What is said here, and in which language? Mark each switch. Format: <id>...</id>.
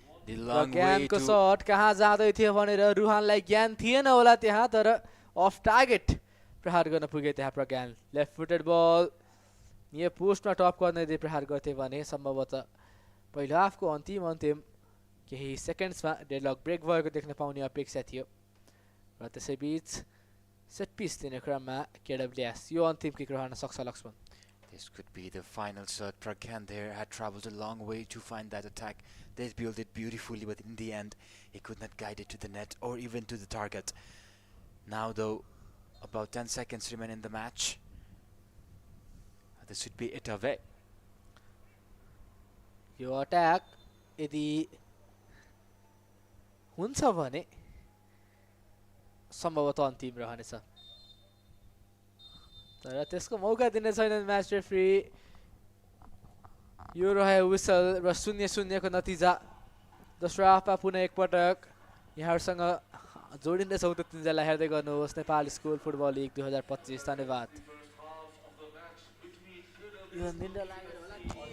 <ne>प्रज्ञानको shut कहाँ जाँदै थियो भनेर रुहानलाई ज्ञान थिएन होला त्यहाँ तर अफ टार्गेट प्रहार गर्न पुगे त्यहाँ प्रज्ञान लेफ्ट फुटेड बल यो पोस्टमा टप गर्ने दे प्रहार गर्थे भने सम्भवतः पहिलो हाफको अन्तिम केही सेकेन्ड्समा डेडलक ब्रेक भएको देख्न पाउने अपेक्षा थियो र त्यसैबीच सेट पिस दिने क्रममा केडब्ल्युएस यो अन्तिम किक रहन सक्छ Laxman</ne> <en>This could be the final shot. Pragyan there had traveled a long way to find that attack. They built it beautifully, but in the end, he could not guide it to the net or even to the target. Now, though, about 10 seconds remain in the match. This should be it away. Your attack,</en> <ne>यदि हुन्छ भने सम्भवतः अन्तिम रहनेछ तर त्यसको मौका दिने छैन म्याच रेफ्री यो रह्यो विसल र 0-0 को नतिजा दोस्रो हाफमा पुनः एकपटक यहाँहरुसँग जोडिँदैछौँ त तिनजनालाई हेर्दै गर्नुहोस् नेपाल स्कुल फुटबल लिग 2025 धन्यवाद यो निन्दा लागेर होला के</ne>